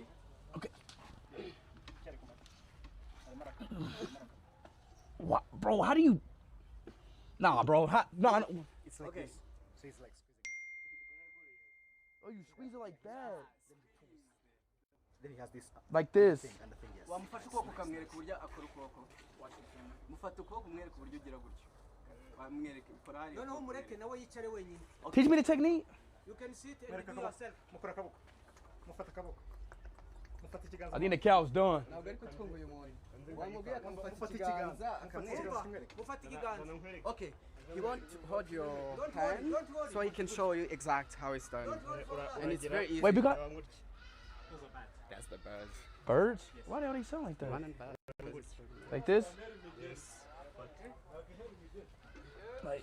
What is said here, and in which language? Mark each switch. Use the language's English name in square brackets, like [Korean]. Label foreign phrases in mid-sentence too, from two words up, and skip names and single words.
[English] Okay. What, bro? How do you? Nah, bro. No. It's like this. So it's like squeezing. Oh, you squeeze it like that. Then he has this Like this. thing and the thing, yes. [Kinyarwanda] Wamufata ukuboko ukamwereka uburyo akora ukuboko. Mufata ukuboko umwereka uburyo ugira gutyo. Wamwereka ukora hariya. noneho umureke nawe yicare wenyine. [English] Teach me the technique. You can sit and [Kinyarwanda] Mwereka [English] do [Kinyarwanda] akaboko. [English] yourself. [Kinyarwanda] Mukora akaboko. Mufata akaboko. Mufata ikiganza. [English] I think the cow's done. [Kinyarwanda] Ntabwo ari kutwumva uyu muntu. Wamubwiye akamufata Mufata ikiganza ikiganza. akamwereka. Mufate ikiganza. [English] Okay. You want to hold your Don't hand worry. so he can show you exact how it's done. And it's very easy. Wait, because That's the birds. birds? Why do they sound like that? One and bird. Like this? Like.